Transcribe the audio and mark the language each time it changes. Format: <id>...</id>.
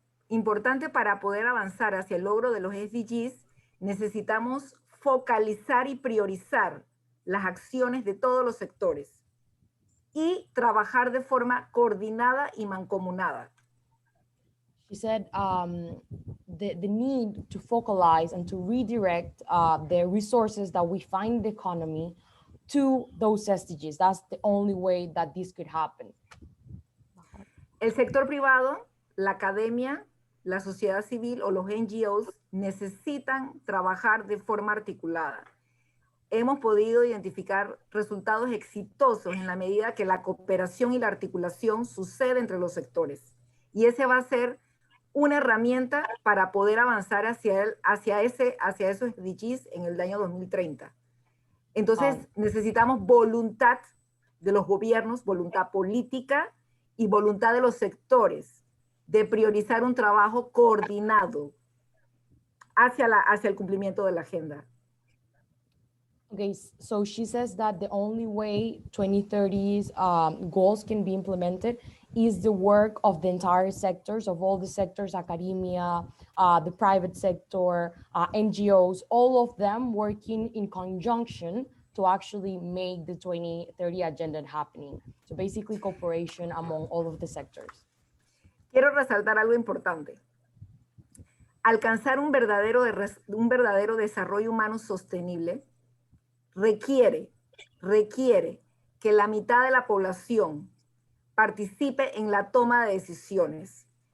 <es>Importante para poder avanzar hacia el logro de los SDGs, necesitamos focalizar y priorizar las acciones de todos los sectores y trabajar de forma coordinada y mancomunada.</es> <en>She said the need to focalize and to redirect the resources that we find in the economy to those SDGs. That's the only way that this could happen.</en> <es>El sector privado, la academia, la sociedad civil o los NGOs necesitan trabajar de forma articulada. Hemos podido identificar resultados exitosos en la medida que la cooperación y la articulación sucede entre los sectores. Y ese va a ser una herramienta para poder avanzar hacia esos SDGs en el año 2030. Entonces, necesitamos voluntad de los gobiernos, voluntad política y voluntad de los sectores de priorizar un trabajo coordinado hacia el cumplimiento de la agenda.</es> <en>Okay, so she says that the only way 2030's goals can be implemented is the work of the entire sectors, of all the sectors, academia, the private sector, NGOs, all of them working in conjunction to actually make the 2030 agenda happening. So basically cooperation among all of the sectors.</en> <es>Quiero resaltar algo importante. Alcanzar un verdadero desarrollo humano sostenible requiere que la mitad de la población participe en la toma de decisiones.</es>